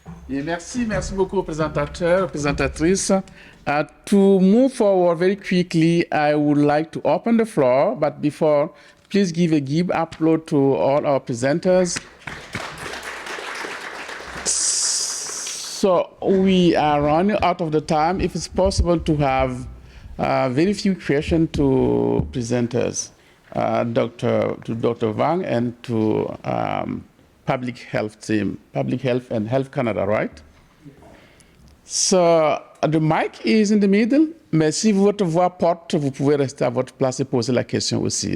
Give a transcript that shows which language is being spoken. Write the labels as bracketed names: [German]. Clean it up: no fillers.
[French] Et merci beaucoup, présentateurs, présentatrices. [English] To move forward very quickly, I would like to open the floor, but before, please give upload to all our presenters. So we are running out of the time. If it's possible to have very few questions to presenters, to Dr. Vang and to public health team, Public Health and Health Canada, right? So the mic is in the middle, [French] mais si votre voix porte, vous pouvez rester à votre place et poser la question aussi.